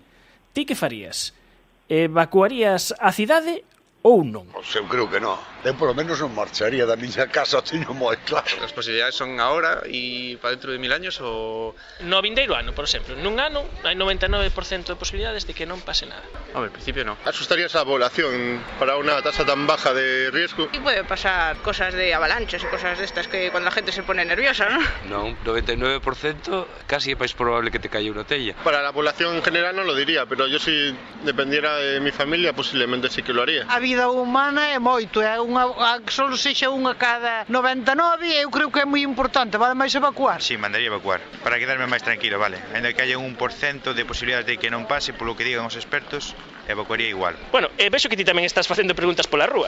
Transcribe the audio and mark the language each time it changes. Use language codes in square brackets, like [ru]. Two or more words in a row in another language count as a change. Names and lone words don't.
[gl] Ti que farías? Evacuarías a cidade ou non? Pois eu creo que non. Eu polo menos non marcharía da miña casa, teño moi claro. As posibilidades son agora e para dentro de 1000 años ou... No vindeiro ano, por exemplo. Nun ano hai 99% de posibilidades de que non pase nada. [es] Hombre, en principio no. Asustarías a población para una tasa tan baja de riesgo. Y puede pasar cosas de avalanchas y cosas de estas que cuando la gente se pone nerviosa, ¿no? [gl] Non, 99% casi é máis probable que te caia unha tella. [es] Para la población en general no lo diría, pero yo si dependiera de mi familia posiblemente sí que lo haría. [gl] A vida humana é moito, é só sexa unha cada 99, eu creo que é moi importante, vale máis evacuar. Sí, mandaría evacuar, para quedarme máis tranquilo, vale. Ainda que haya un 1% de posibilidades de que non pase, polo que digan os expertos, evacuaría igual. Bueno, vexo que ti tamén estás facendo preguntas pola rúa.